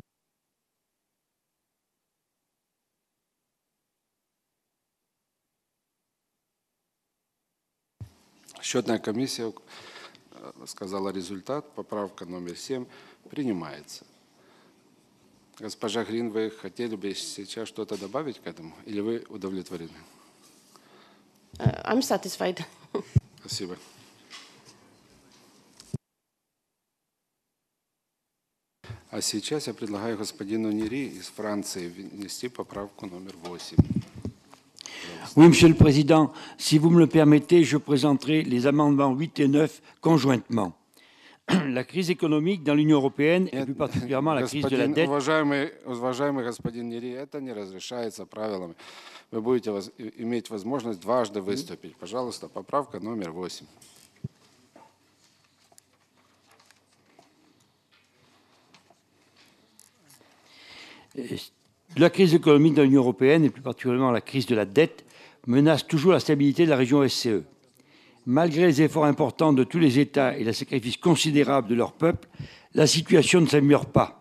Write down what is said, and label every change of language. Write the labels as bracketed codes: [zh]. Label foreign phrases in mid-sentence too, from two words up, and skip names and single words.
[ru] Счетная комиссия сказала результат. Поправка номер 7 принимается. Госпожа Грин, вы хотели бы сейчас что-то добавить к этому? Или вы удовлетворены? [en] I'm satisfied. [ru] Спасибо. А сейчас я предлагаю господину Нири из Франции внести поправку номер 8. [fr] Oui, Monsieur le Président, si vous me le permettez, je présenterai les amendements 8 et 9 conjointement. La crise économique dans l'Union européenne, et plus particulièrement la crise de la dette... [ru] Уважаемый господин Нири, это не разрешается правилами. Вы будете иметь возможность дважды выступить. Пожалуйста, поправка номер 8. [fr] La crise économique dans l'Union européenne, et plus particulièrement la crise de la dette, menace toujours la stabilité de la région OSCE. Malgré les efforts importants de tous les États et le sacrifice considérable de leur peuple, la situation ne s'améliore pas.